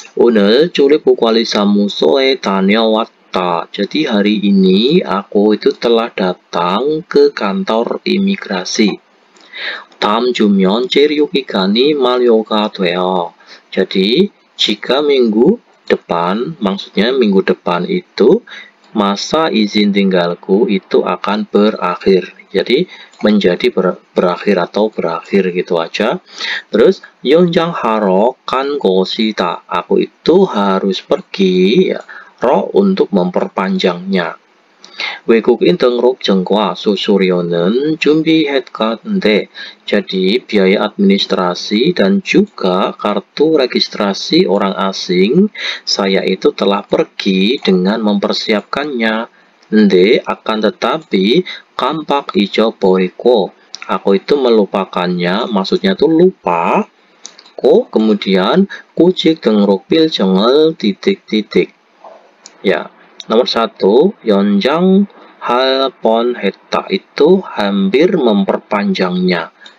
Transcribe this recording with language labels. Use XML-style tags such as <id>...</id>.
<ko>오늘 출입국관리사무소에 다녀왔다.</ko> <id>Jadi hari ini aku itu telah datang ke kantor imigrasi.</id> <ko>다음 주면 체류 기간이 만료가 돼요.</ko> <id>Jadi jika minggu depan, maksudnya minggu depan itu masa izin tinggalku itu akan berakhir. Jadi menjadi berakhir atau berakhir gitu aja. Terus</id> <ko>연장하러 간 것이다.</ko> <id>Aku itu harus pergi ya, untuk memperpanjangnya.</id> <ko>외국인 등록증과 수수료는 준비했는데,</ko> <id>jadi biaya administrasi dan juga kartu registrasi orang asing, saya itu telah pergi dengan mempersiapkannya.</id> <ko>근데</ko> <id>akan tetapi</id> <ko>깜빡 잊어버리고,</ko> <id>aku itu melupakannya, maksudnya itu lupa. Kemudian kucing</id> <ko>등록 필증을</ko> <id>titik-titik. Ya. Nomor 1,</id> <ko>연장할 뻔했다.</ko> <id>Itu hampir memperpanjangnya.</id>